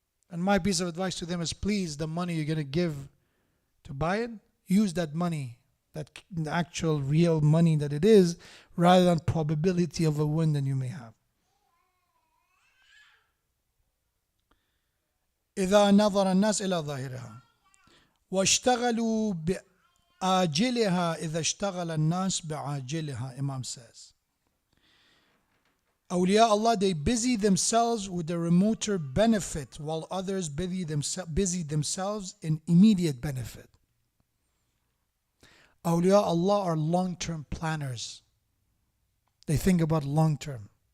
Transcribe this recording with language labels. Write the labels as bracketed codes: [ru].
[en] And my piece of advice to them is, please, the money you're going to give to buy it, use that money, that the actual real money that it is, rather than probability of a win that you may have. [ar] إذا نظر الناس إلى ظاهرها واشتغلوا بآجلها إذا اشتغل الناس بعاجلها. [en] Imam says, awliya Allah, they busy themselves with the remoter benefit while others busy themselves in immediate benefit. Awliya Allah are long-term planners. They think about long-term.